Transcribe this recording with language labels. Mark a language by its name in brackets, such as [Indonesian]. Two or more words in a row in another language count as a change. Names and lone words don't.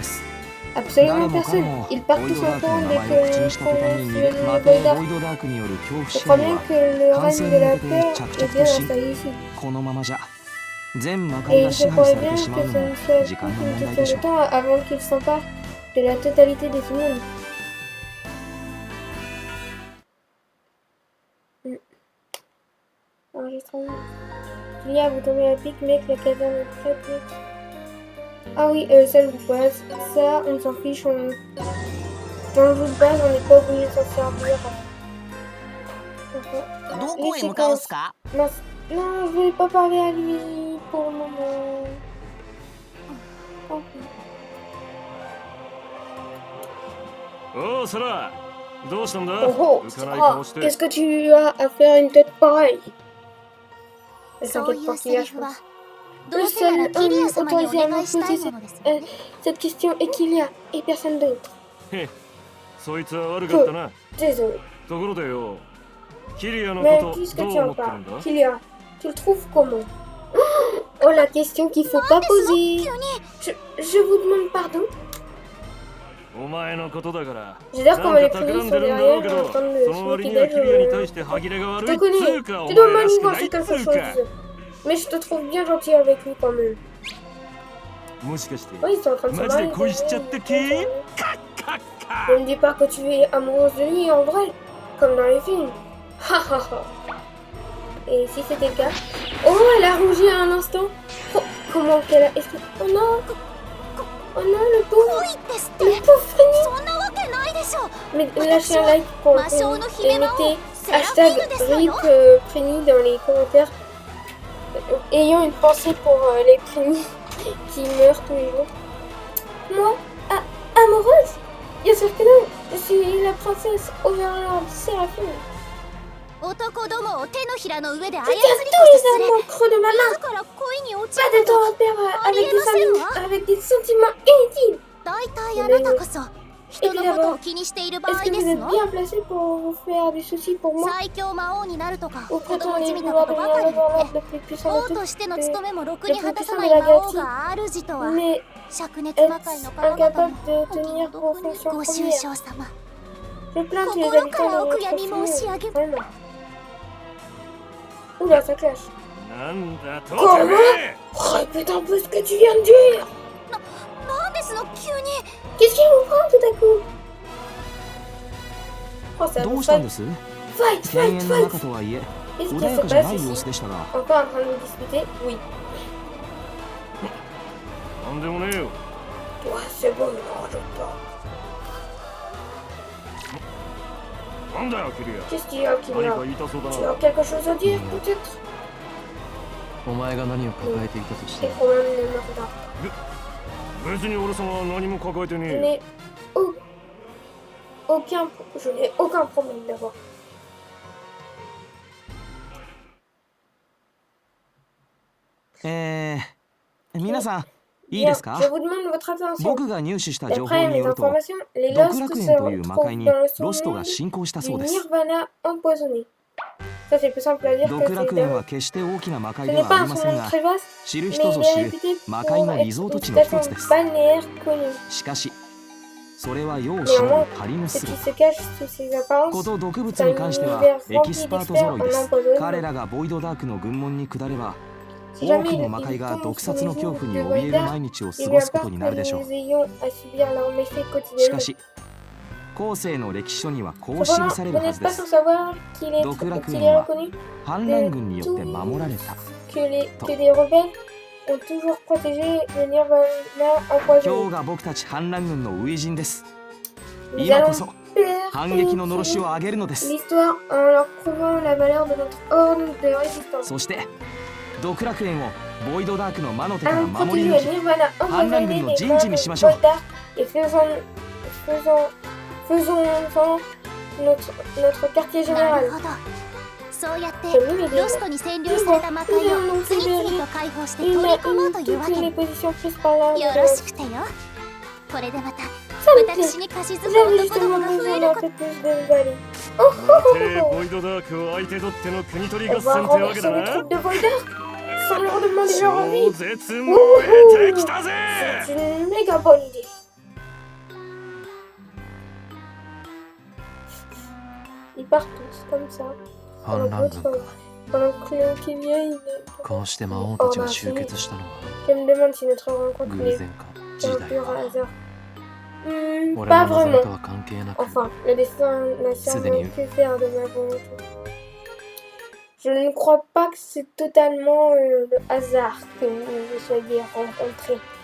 [French] Absolument [Japanese] 誰もか [French] personne. [Japanese] も [French] Ils [Japanese] ボ [French] partent [Japanese] イ [French] tous [Japanese] ドダ [French] en [Japanese] ークの [French] courant [Japanese] 名 [French] dès [Japanese] 前を口に [French] que [Japanese] した途端に [French] qu'on [Japanese] ま [French] le [Japanese] た [French] Void [Japanese] ボ [French] Dark. [Japanese] イドダークによる恐怖 [French] Je [Japanese] 心 [French] crois [Japanese] 理 [French] bien [Japanese] は [French] que le Quand règne c'est de la une peur tête, est bien tchac-tchac-toshi. installé ici. [Japanese] このままじゃ全魔 [French] Et [Japanese] 界 [French] il [Japanese] が [French] se [Japanese] 支配 [French] pourrait [Japanese] され [French] bien [Japanese] て [French] que [Japanese] しまう [French] ce [Japanese] の [French] ne [Japanese] も [French] soit [Japanese] 時 [French] plus [Japanese] 間の [French] qu'une [Japanese] 問題 [French] question [Japanese] でし [French] de [Japanese] ょう [French] temps avant qu'il s'empare de la totalité des humains. Enregistrement. Julia, vous tombez à pic, mec, la caserne est prête, mec. Ah oui, ça je vous passe. Ça, on s'en fiche, on... Dans le jeu de base, on n'est pas obligé de s'en servir. [Japanese] どこへ向かうっすか [French] Mince. Non, je voulais pas parler à lui pour le moment. Tant pis. [Japanese] おうそらどうしたんだ [French] Oh, oh, [Japanese] 浮かない [French] ah, [Japanese] 顔して [French] qu'est-ce que tu as à faire une tête pareille? Elle [Japanese] そう [French] s'inquiète [Japanese] い [French] pour [Japanese] うセ [French] Kia, [Japanese] リ [French] je [Japanese] フは [French] pense. [Japanese] どうせならキリア様にお願いしたいものですわね [French] Cette question est Kilia et personne d'autre. [Japanese] そいつは悪かったな [French] Désolé. [Japanese] ところでよキリアの [French] Mais [Japanese] こと [French] puisque [Japanese] どう [French] tu [Japanese] 思 [French] en [Japanese] ってるん [French] parles, [Japanese] だ [French] Kilia, tu le trouves comment? Oh, la question qu'il faut pas poser. Je vous demande pardon. [Japanese] お前のことだから [French] J'adore [Japanese] なん [French] comment les [Japanese] か [French] prémices [Japanese] 企ん [French] sont [Japanese] でるんだろう [French] derrière [Japanese] け [French] en [Japanese] ど [French] train de [Japanese] そ [French] se [Japanese] の割 [French] moquer [Japanese] には [French] d'elle. [Japanese] キリアに対して歯切れが悪 [French] Je [Japanese] い [French] te [Japanese] っつ [French] connais, [Japanese] うかお [French] tu [Japanese] 前 [French] dois [Japanese] らしくない [French] manigancer [Japanese] っつ [French] quelque [Japanese] うか [French] chose. Mais je te trouve bien gentil avec lui quand même. [Japanese] もしかして [French] Oui, ils sont en train de se [Japanese] マジで [French] marier. [Japanese] 恋しちゃった系カッカッカ [French] Ne me dis pas que tu es amoureuse de lui en vrai, comme dans les films. Ha ha ha. Et si c'était le cas? Oh, elle a rougi à un instant. Oh, comment qu'elle a... Oh non. Oh non, le pauvre. Le pauvre Frenny. [Japanese] そんなわけないでしょ。 [French] Mais lâchez un like pour le Frenny et mettez hashtag RIP Frenny dans les commentaires. Ayant une pensée pour les Frenny qui meurent tous les jours. Moi, amoureuse? Bien sûr que non. Je suis la princesse Overlord Séraphine. [Japanese] 男どもを手のひらの上で操 [French] Je [Japanese] り [French] tiens [Japanese] 越 [French] tous [Japanese] すす [French] les [Japanese] れ [French] amants au creux de ma main. [Japanese] 自ら恋に落ち [French] Pas [Japanese] る [French] de [Japanese] と [French] temps à perdre avec des sentiments inutiles. [Japanese] 大体あなたこそ人のことを気にしている場 [French] Est-ce [Japanese] 合 [French] que [Japanese] で [French] vous [Japanese] す [French] êtes [Japanese] の？ [French] bien placé pour vous faire des soucis pour moi? [Japanese] 最強魔王になるとか [French] Ou [Japanese] 子供じ [French] prétendez [Japanese] みたこ [French] vouloir [Japanese] とばか [French] devenir [Japanese] り言っ [French] l'Overlord [Japanese] て [French] le plus puissant [Japanese] 王 [French] de [Japanese] としての [French] tous? [Japanese] 務めもろくに果たさない魔王が主とは [French] Mais [Japanese] 灼熱魔界の方々 [French] incapable [Japanese] も [French] de [Japanese] お気の [French] tenir [Japanese] 毒 [French] vos [Japanese] に [French] fonctions [Japanese] ご愁 [French] premières. [Japanese] 傷様 [French] Je plains tous les [Japanese] 心 [French] habitants [Japanese] から [French] de [Japanese] お [French] votre [Japanese] 悔やみ申し [French] famille. [Japanese] 上げ [French] Vraiment. Oula, ça clash. [Japanese] なんだと [French] Comment? [Japanese] てめえ [French] Répète un peu ce que tu viens de dire. [Japanese] なんですの急に [French] Qu'est-ce qui vous prend tout à coup? Oh, ça [Japanese] ど [French] vous [Japanese] うしたん [French] fight, [Japanese] です [French] fight, [Japanese] 犬 [French] fight, [Japanese] 猿の [French] fight. [Japanese] 中とはいえ [French] Qu'est-ce [Japanese] 穏 [French] qui [Japanese] や [French] se [Japanese] かじゃな [French] passe [Japanese] い様 [French] ici? [Japanese] 子でしたが [French] Encore en train de vous disputer? Oui. [Japanese] なんでもねえよ [French] Toi, c'est bon, ne rajoute pas. [Japanese] なんだよキリア [French] Qu'est-ce qu'il y a, [Japanese] 何 [French] Kyria? [Japanese] か言いたそうだ [French] Tu [Japanese] な [French] as quelque chose à dire, peut-être? [Japanese] お前が何を抱えていたとして [French] Les [Japanese] も [French] problèmes ne me regardent pas. [Japanese] 別に俺様は何も抱えて [French] Je [Japanese] ねえよ [French] n'ai je n'ai aucun problème d'abord. [Japanese] 皆さんいい [French] Bien, [Japanese] ですか [French] je vous demande votre attention. [Japanese] 僕が入手した情報 [French] D'après [Japanese] に [French] mes [Japanese] よると [French] informations, les [Japanese] 極 [French] Lost [Japanese] 楽 [French] se [Japanese] 園という魔界 [French] retrouvent [Japanese] に [French] dans le [Japanese] ロスト [French] monde [Japanese] が進行したそ [French] du [Japanese] うです [French] Nirvana empoisonné. Ça, c'est plus simple à dire que [Japanese] 極 [French] c'est [Japanese] 楽園 [French] d'un- [Japanese] は決して大きな魔 [French] Ce [Japanese] 界で [French] n'est [Japanese] は [French] pas [Japanese] あ [French] un [Japanese] りま [French] son [Japanese] せん [French] monde [Japanese] が [French] très vaste, [Japanese] 知る [French] mais [Japanese] 人ぞ [French] il [Japanese] 知 [French] est [Japanese] る [French] réputé [Japanese] 魔 [French] pour [Japanese] 界の [French] être [Japanese] リゾート [French] une [Japanese] 地の一 [French] station [Japanese] つです [French] balnéaire connue. [Japanese] しかしそれは世を忍ぶ [French] Néanmoins, [Japanese] 仮の [French] ce qui [Japanese] 姿 [French] se cache sous ces [Japanese] こ [French] apparences, [Japanese] と毒物 [French] c'est [Japanese] に [French] un [Japanese] 関しては [French] univers [Japanese] エキス [French] rempli [Japanese] パート [French] d'experts [Japanese] 揃いで [French] en [Japanese] す [French] empoisonnement. [Japanese] 彼らがボイドダークの軍門に下れば [French] Si [Japanese] 多 [French] jamais [Japanese] くの [French] il [Japanese] 魔界が [French] tombe [Japanese] 毒 [French] sous [Japanese] 殺 [French] les [Japanese] の恐 [French] joues [Japanese] 怖に [French] de [Japanese] 怯える [French] Voidar, [Japanese] 毎日を過 [French] il [Japanese] ご [French] est [Japanese] すこと [French] peur [Japanese] に [French] que [Japanese] なるでしょ [French] nous [Japanese] う [French] ayons à subir leurs méfaits [Japanese] しか [French] quotidiens. [Japanese] し後世の歴史書にはこう記 [French] Cependant, [Japanese] され [French] vous [Japanese] るは [French] n'êtes [Japanese] ずで [French] pas [Japanese] す [French] sans savoir qu'il [Japanese] 極楽 [French] est [Japanese] 園は [French] reconnu [Japanese] 反乱軍によって守られた [French] que des rebelles ont toujours protégé le Nirvana [Japanese] 今 [French] empoisonné. [Japanese] 日が僕たち反乱軍の初陣です [French] Nous [Japanese] 今こ [French] allons [Japanese] そ [French] faire [Japanese] 反撃ののろしを上げるのです [French] l'histoire en leur prouvant la valeur de notre ordre de résistance. [Japanese] そして極楽園をボイドダークの魔の手から [French] Allons [Japanese] 守り [French] protéger [Japanese] 抜 [French] le [Japanese] き [French] Nirvana empoisonné [Japanese] 反乱軍の [French] des [Japanese] Jinji [French] mains [Japanese] ni [French] de [Japanese] shimashou. [French] Voidar et faisons notre quartier [Japanese] な [French] général. [Japanese] るほどそうやって [French] J'ai mis mes [Japanese] ロストに占領された魔界を次々と解放して取り込もうというわ [French] toutes [Japanese] け [French] les [Japanese] よ [French] positions prises par la [Japanese] ろしくてよこれでまた [French] Ça me plaît. [Japanese] 私に貸し付く [French] J'avais [Japanese] 男ども [French] justement [Japanese] が増 [French] besoin [Japanese] える [French] d'un [Japanese] こ [French] peu plus de Valley. [Japanese] 待てボイドダークを相手取っての国取り [French] On [Japanese] 合 [French] va [Japanese] 戦ってわけ [French] renverser [Japanese] だ [French] les [Japanese] な [French] troupes de Voidar sans leur demander leur [Japanese] 超 [French] avis. [Japanese] 絶燃えてきたぜ [French] C'est une méga bonne idée. Ils partent tous comme ça. [Japanese] 反乱軍か [French] Pendant que le Kyria, il est... [Japanese] こうして魔王たちが集結したのは [French] Je me demande si notre rencontre [Japanese] 偶 [French] n'est [Japanese] 然か時 [French] un [Japanese] 代 [French] pur [Japanese] か [French] hasard. [Japanese] 俺 [French] Pas [Japanese] の望み [French] vraiment. [Japanese] とは関係なく [French] Enfin, le destin n'a [English] Suddenly. [French] sûrement pu faire de ma volonté. Je ne crois pas que c'est totalement le hasard que vous vous soyez rencontrés.